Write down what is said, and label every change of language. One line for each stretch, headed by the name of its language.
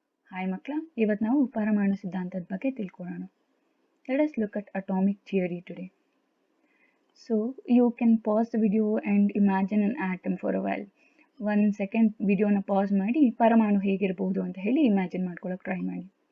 Kannada: Hi ಮಕ್ಕಳ, ಇವತ್ತು ನಾವು ಪರಮಾಣು ಸಿದ್ಧಾಂತದ ಬಗ್ಗೆ ತಿಳ್ಕೊಳ್ಳೋಣ.
English: Let us look at atomic theory today. So you can pause the video and imagine an atom for a while.
Kannada: 1 second ವಿಡಿಯೋನ ಪಾಸ್ ಮಾಡಿ ಪರಮಾಣು ಹೇಗಿರಬಹುದು ಅಂತ ಹೇಳಿ ಇಮ್ಯಾಜಿನ್ ಮಾಡ್ಕೊಳ್ಳೋಕೆ ಟ್ರೈ ಮಾಡಿ.